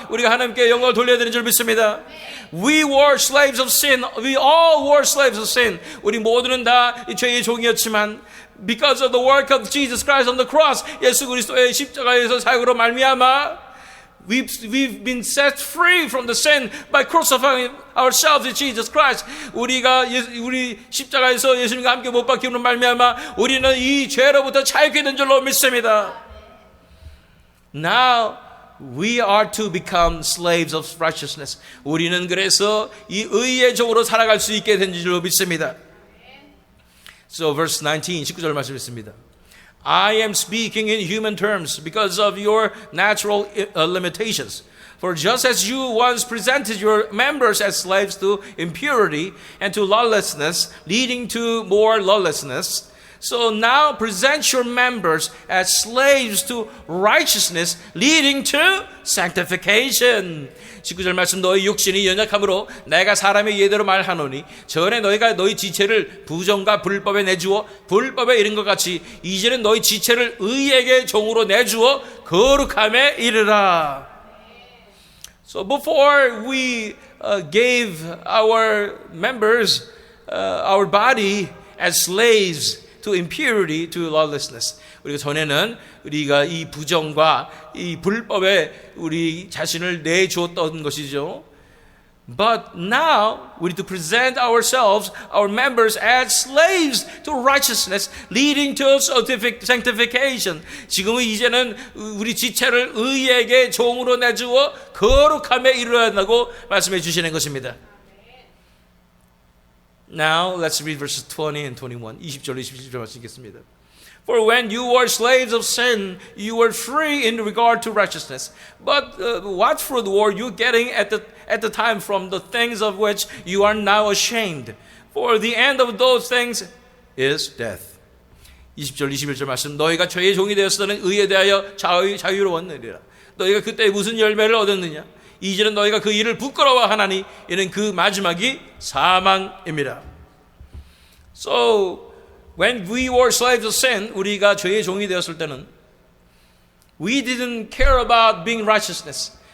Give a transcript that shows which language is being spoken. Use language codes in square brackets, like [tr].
[ko] 우리가 하나님께 영광을 돌려야 되는 줄 믿습니다. [en] We were slaves of sin. We all were slaves of sin. [ko] 우리 모두는 다 죄의 종이었지만 [en] because of the work of Jesus Christ on the cross, [ko] 예수 그리스도의 십자가에서 사역으로 말미암아 [en] We've been set free from the sin by crucifying ourselves in Jesus Christ. [ko] 우리 십자가에서 예수님과 함께 못 박힘으로 말미암아 우리는 이 죄로부터 자유케 된 줄로 믿습니다. [en] Now we are to become slaves of righteousness. [ko] 우리는 그래서 이 의의 종으로 살아갈 수 있게 된 줄로 믿습니다. [en] So verse 19, [ko] 19절 말씀 있습니다. [en] I am speaking in human terms because of your natural limitations. For just as you once presented your members as slaves to impurity and to lawlessness, leading to more lawlessness, so now present your members as slaves to righteousness, leading to sanctification. [ko] 19절 말씀, 너희 육신이 연약함으로 내가 사람의 예대로 말하노니 전에 너희가 너희 지체를 부정과 불법에 내주어 불법에 이른 것 같이 이제는 너희 지체를 의에게 종으로 내주어 거룩함에 이르라. [en] So before we gave our members, our body as slaves to impurity, to lawlessness. [ko] 우리가 전에는 우리가 이 부정과 이 불법에 우리 자신을 내주었던 것이죠. [en] But now we need to present ourselves, our members, as slaves to righteousness, leading to sanctification. [ko] 지금은 이제는 우리 지체를 의에게 종으로 내주어 거룩함에 이르러야 한다고 말씀해 주시는 것입니다. [en] Now let's read verses 20 and 21. [ko] 20절 21절 말씀 읽겠습니다. [en] For when you were slaves of sin, you were free in regard to righteousness. But what fruit were you getting at the time from the things of which you are now ashamed? For the end of those things is death. [ko] 20절 21절 말씀. 너희가 죄의 종이 되었을 때는 의에 대하여 자유로웠느니라. 너희가 그때 무슨 열매를 얻었느냐? 이제는 너희가 그 일을 부끄러워하나니 이는 그 마지막이 사망입니다. [en] So when we were slaves of sin, [ko] 우리가 죄의 종이 되었을 때는 [en] we didn't care about being righteous.